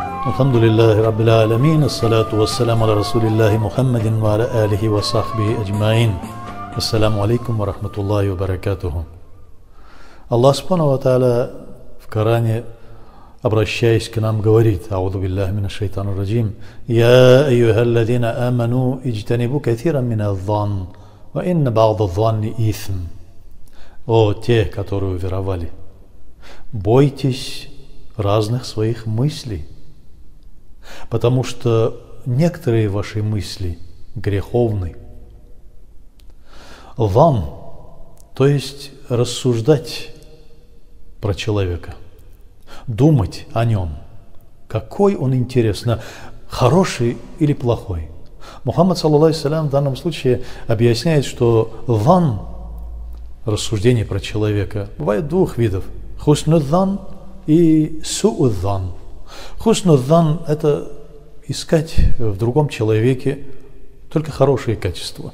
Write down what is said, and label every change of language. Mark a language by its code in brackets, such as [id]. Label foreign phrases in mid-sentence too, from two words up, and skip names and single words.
[ar] الحمد لله رب العالمين والصلاة والسلام على رسول الله محمد وعلى آله وصحبه أجمعين. السلام عليكم ورحمة الله وبركاته. [ru] Аллах [ar] سبحانه وتعالى [ru] в Коране, обращаясь к нам, говорит: [ar] أعوذ بالله من الشيطان الرجيم. يا أيها الذين آمنوا اجتنبوا كثيرا من الظن إن بعض الظن إثم. [ru] О те, которые уверовали, бойтесь разных своих мыслей, потому что некоторые ваши мысли греховны. Зан, то есть рассуждать про человека, думать о нем, какой он, интересно, хороший или плохой. [ar] محمد صلى الله عليه وسلم, [ru] в данном случае объясняет, что зан, рассуждение про человека, бывает двух видов: хуснудзан и суудзан. Хуснудзан – это искать в другом человеке только хорошие качества.